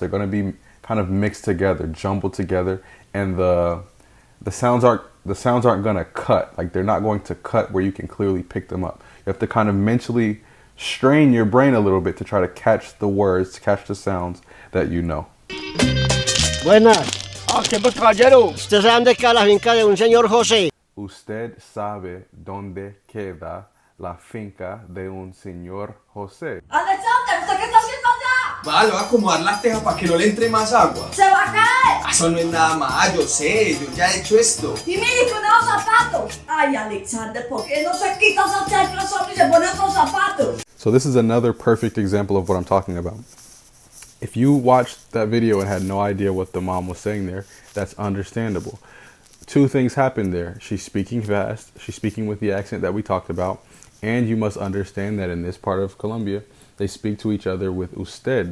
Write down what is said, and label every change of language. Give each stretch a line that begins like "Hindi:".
English: They're going to be kind of mixed together, jumbled together, and the sounds aren't going to cut. Like, they're not going to cut where you can clearly pick them up. You have to kind of mentally strain your brain a little bit to try to catch the words, catch the sounds that you know.
Spanish: Buenas. Ah, ¿qué pues, caballero? ¿Usted sabe dónde queda la finca de un señor José? Usted sabe dónde queda la finca de un señor José. Alexander, ¿usted qué está haciendo allá? Va, le voy a acomodar las tejas para que no le entre más agua. ¡Se va a caer! Eso no es nada más, yo sé, yo ya he hecho esto. Y mire, con los zapatos. Ay, Alexander, ¿por qué no se quita esos chanclas y se pone otros zapatos?
English: So this is another perfect example of what I'm talking about. If you watched that video and had no idea what the mom was saying there, that's understandable. Two things happen there. She's speaking fast. She's speaking with the accent that we talked about. And you must understand that in this part of Colombia, they speak to each other with usted.